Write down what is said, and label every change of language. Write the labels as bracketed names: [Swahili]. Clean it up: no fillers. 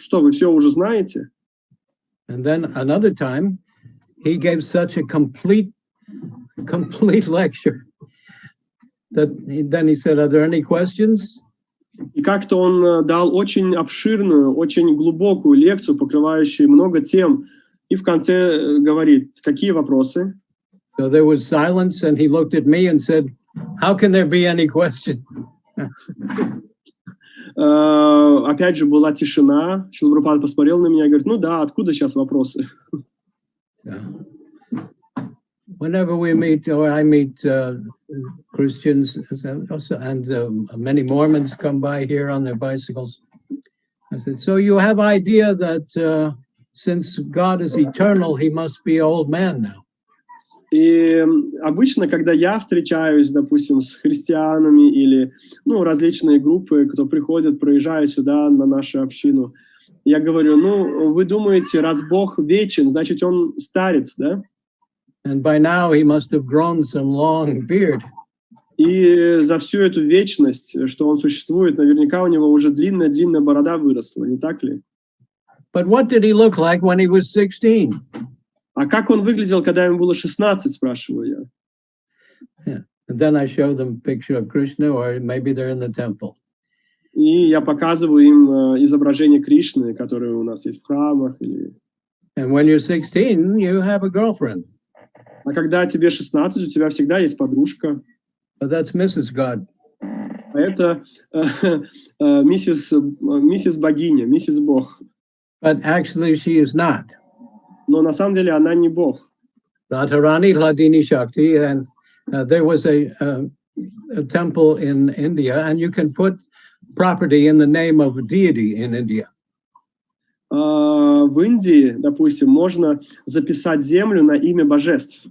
[Russian] Что, вы все уже знаете? [English] And then another time, he gave such a complete lecture that then he said, are there any questions? [Russian] И как-то он дал очень обширную, очень глубокую лекцию, покрывающую много тем. И в конце говорит: какие вопросы? [English] So there was silence, and he looked at me and said, how can there be any question? [Russian] Опять же была тишина. Шрила Прабхупада посмотрел на меня и говорит: ну да, откуда сейчас вопросы? [English] Whenever we meet, or I meet Christians, and many Mormons come by here on their bicycles, I said, so you have idea that since God is eternal, he must be an old man now. [Russian] И обычно, когда я встречаюсь, допустим, с христианами или различные группы, кто приходят, проезжают сюда на нашу общину, я говорю: ну, вы думаете, раз Бог вечен, значит, он старец, да? [English] And by now he must have grown some long beard. [Russian] И за всю эту вечность, что он существует, наверняка у него уже длинная борода выросла, не так ли? [English] But what did he look like when he was 16? [Russian] А как он выглядел, когда ему было 16, спрашиваю я. [English] Yeah. And then I show them a picture of Krishna, or maybe they're in the temple. [Russian] И я показываю им изображение Кришны, которые у нас есть в храмах. [English] And when you're 16, you have a girlfriend. [Russian] А когда тебе 16, у тебя всегда есть подружка. [English] But that's Mrs. God. [Russian] А это миссис богиня, миссис Бог. [English] But actually she is not. [Russian] Но на самом деле она не Бог. [English] Radharani Hladini Shakti, and there was a temple in India, and you can put property in the name of a deity in India. [Russian] В Индии, допустим, можно записать землю на имя божеств.